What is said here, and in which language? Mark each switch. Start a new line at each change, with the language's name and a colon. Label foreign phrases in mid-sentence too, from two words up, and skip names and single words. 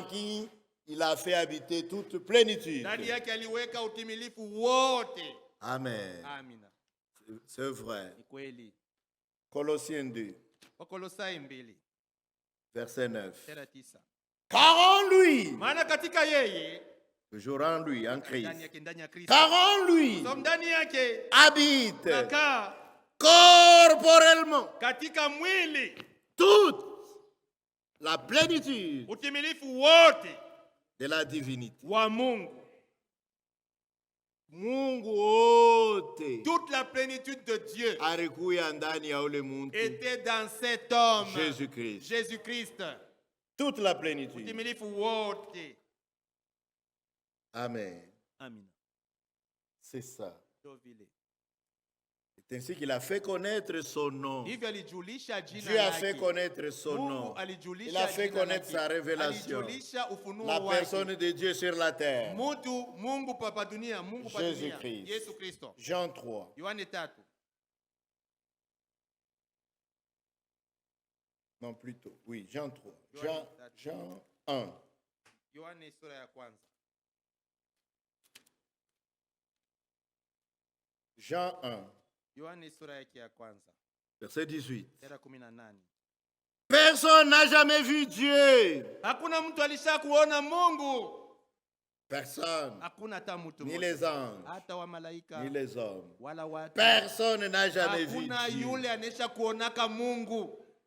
French: qui il a fait habiter toute plénitude.
Swahili: Ndani yake aliweka utimilifu wote.
French: Amen.
Swahili: Amina.
French: C'est vrai.
Swahili: Ni kweli.
French: Colossiens 2,
Swahili: Wakolosai 2
French: verset 9.
Swahili: 9.
French: Car en lui,
Swahili: Maana katika yeye,
French: toujours en lui, en Christ,
Swahili: ndani ya Kristo,
French: car en lui
Swahili: so ndani yake
French: habite
Swahili: nakaa
French: corporellement
Swahili: katika mwili
French: toute la plénitude
Swahili: utimilifu wote
French: de la divinité.
Swahili: wa Mungu. Mungu wote
French: Toute la plénitude de Dieu
Swahili: alikuya ndani ya ule muntu
French: était dans cet homme, Jésus-Christ.
Swahili: Jésus-Christ.
French: Toute la plénitude.
Swahili: Utimilifu wote.
French: Amen.
Swahili: Amina.
French: C'est ça.
Swahili: Ndio vile.
French: C'est ainsi qu'il a fait connaître son nom.
Swahili: Hivyo alijulisha jina
French: Dieu a fait
Swahili: lake.
French: connaître son
Swahili: Mungu
French: nom.
Swahili: alijulisha
French: Il a fait
Swahili: jina
French: connaître
Swahili: lake.
French: sa révélation.
Swahili: Alijulisha ufunuo
French: La
Swahili: wake.
French: personne de Dieu sur la terre.
Swahili: Mungu papa dunia, Mungu pa dunia.
French: Jésus-Christ.
Swahili: Yesu Kristo.
French: Jean 3.
Swahili: Yohane 3.
French: Non, plutôt. Oui, Jean 3.
Swahili: Yohane
French: Jean 1.
Swahili: Yohane sura ya kwanza.
French: Jean 1.
Swahili: Yohane sura yake ya kwanza.
French: Verset 18.
Swahili: Sura 18.
French: Personne n'a jamais vu Dieu.
Swahili: Hakuna mtu alisha kuona Mungu.
French: Personne.
Swahili: Hakuna hata mtu
French: Ni
Swahili: mmoja.
French: les anges.
Swahili: Hata wa malaika.
French: Ni les hommes.
Swahili: Wala watu.
French: Personne n'a jamais vu
Swahili: Hakuna
French: Dieu.
Swahili: yule anesha kuonaka Mungu.